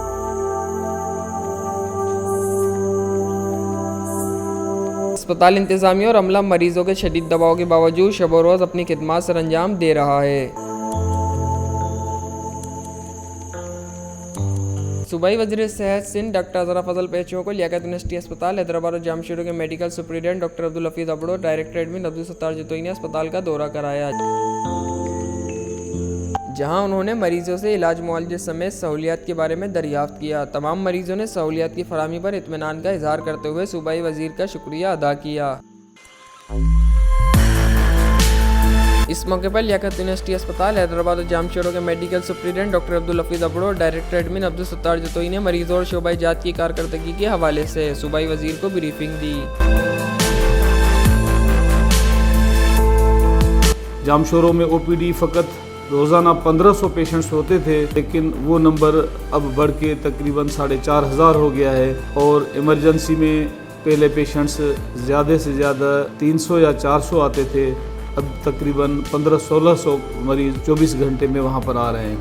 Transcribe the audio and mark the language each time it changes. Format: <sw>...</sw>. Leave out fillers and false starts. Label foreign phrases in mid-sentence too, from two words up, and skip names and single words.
<ur>ہسپتال انتظامیہ اور عملہ مریضوں کے شدید دباؤ کے باوجود شب و روز اپنی خدمت سرانجام دے رہا ہے. صوبائی وزیر صحت سندھ ڈاکٹر عذرا فضل پیچوہو کو لیاقت یونیورسٹی ہسپتال حیدرآباد اور جامشورو کے</ur> <en>medical superintendent</en> <ur>ڈاکٹر عبدالحفیظ ابڑو,</ur> <en>director admin</en> <ur>عبدالستار جتوئی نے ہسپتال کا دورہ کرایا، جہاں انہوں نے مریضوں سے علاج معالجے سمیت سہولیات کے بارے میں دریافت کیا. تمام مریضوں نے سہولیات کی فراہمی پر اطمینان کا اظہار کرتے ہوئے صوبائی وزیر کا شکریہ ادا کیا. اس موقع پر لیاقت یونیورسٹی ہسپتال حیدرآباد اور جامشورو کے</ur> <en>medical superintendent</en> <ur>ڈاکٹر عبدالحفیظ ابڑو,</ur> <en>director admin</en> <ur>عبدالستار جتوئی نے مریضوں اور شعبہ جات کی کارکردگی کے حوالے سے صوبائی وزیر کو بریفنگ دی. جامشورو میں OPD فقط روزانہ 1500 پیشنٹس ہوتے تھے، لیکن وہ نمبر اب بڑھ کے تقریباً 4500 ہو گیا ہے اور ایمرجنسی میں پہلے پیشنٹس زیادہ سے زیادہ 300 یا 400 آتے تھے، اب تقریباً 1500-1600 مریض 24 گھنٹے میں وہاں پر آ رہے ہیں.</ur>